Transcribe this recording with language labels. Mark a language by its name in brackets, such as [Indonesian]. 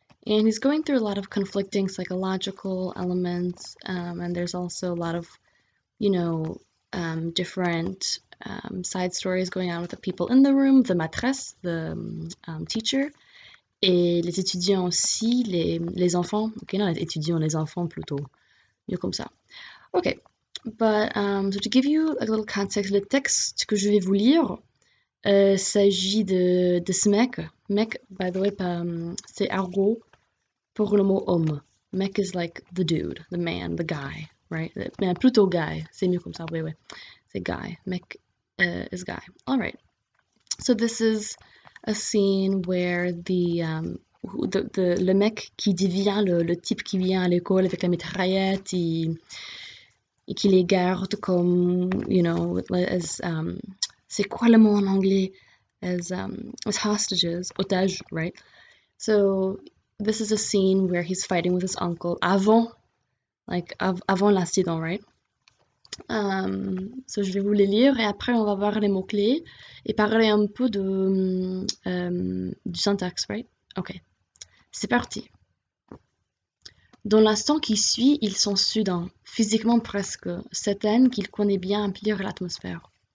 [English] And he's going through a lot of conflicting psychological elements. And there's also a lot of, you know, different side stories going on with the people in the room, the maîtresse, the teacher, [French] et les étudiants aussi, les enfants. Ok, non, les étudiants, les enfants plutôt. Mieux comme ça. Ok. [English] But, so to give you a little context, [French] le texte que je vais vous lire s'agit de ce mec. Mec, [English] by the way, [French] c'est argot pour le mot homme. [English] Mec is like the dude, the man, the guy, right? [French] Mais plutôt guy. C'est mieux comme ça, oui, oui. C'est guy. [English] Mec is guy. All right. So this is a scene where [French] le mec qui devient le type qui vient à l'école avec la mitraillette et qui les garde comme, [English] you know, [French] c'est quoi le mot en anglais? [English] As hostages, otages, right? So this is a scene where he's fighting with his uncle [French] avant l'accident, [English] right? [French] So je vais vous les lire et après on va voir les mots-clés et parler un peu du syntaxe, [English] right? [French] Ok, c'est parti. Dans l'instant qui suit, ils sont soudains, physiquement presque, certaines qu'il connaît bien emplirent l'atmosphère.